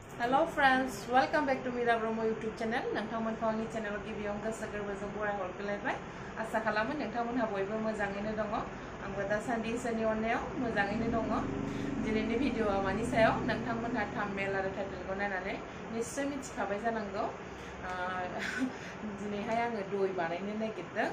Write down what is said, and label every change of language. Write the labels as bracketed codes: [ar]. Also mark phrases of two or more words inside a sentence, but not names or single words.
[en] Hello friends, welcome back to Mira Bromo YouTube channel. [brx] नोंथांमोनखौ आंनि चेनेलाव गिबियावनो गोसो गोरबोजों बराय हरग्रोलायबाय। आसा खालामो नोंथांमोनहा बयबो मोजाङैनो दङ। आंबो दासान्दि इसोरनि अननायाव मोजाङैनो दङ। दिनैनि भिडिअआ मानि सायाव नोंथांमोनहा थाम्बनेल आरो टाइटेलखौ नायनानै निश्चय मिथिखाबाय जानांगौ। दिनैहाय आङो दय बानायनो नागिरदों।